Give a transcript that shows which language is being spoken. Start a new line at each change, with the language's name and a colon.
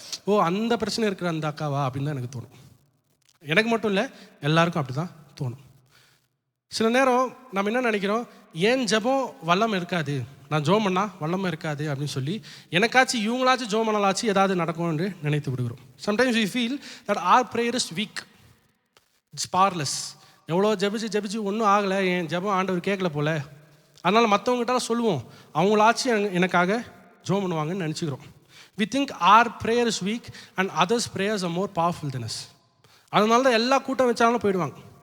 Tamil: ஓ, அந்த பிரச்சனை இருக்கிற அந்த அக்காவா அப்படின்னு தான் எனக்கு தோணும். எனக்கு மட்டும் இல்லை, எல்லாருக்கும் அப்படி தான் தோணும். சில நேரம் நம்ம என்ன நினைக்கிறோம்? ஏன் ஜெபம் வல்லம் இருக்காது, நான் ஜோம் பண்ணா வல்லமாக இருக்காது அப்படின்னு சொல்லி எனக்காச்சும் இவங்களாச்சும் ஜோம் பண்ணலாச்சும் ஏதாவது நடக்கும் என்று நினைத்து விடுகிறோம். Sometimes
English: we feel that our prayer is weak, it's powerless.
Tamil: எவ்வளோ ஜெபிச்சு ஒன்றும் ஆகலை, என் ஜெபம் ஆண்டவர் கேட்கல போல, அதனால் மற்றவங்ககிட்ட சொல்லுவோம், அவங்களாச்சும் எனக்காக ஜோம் பண்ணுவாங்கன்னு நினச்சிக்கிறோம்.
English: We think our prayer is weak and others' prayers are more powerful than us.
Tamil: அதனால தான் எல்லா கூட்டம் வச்சாலும் போயிடுவாங்க.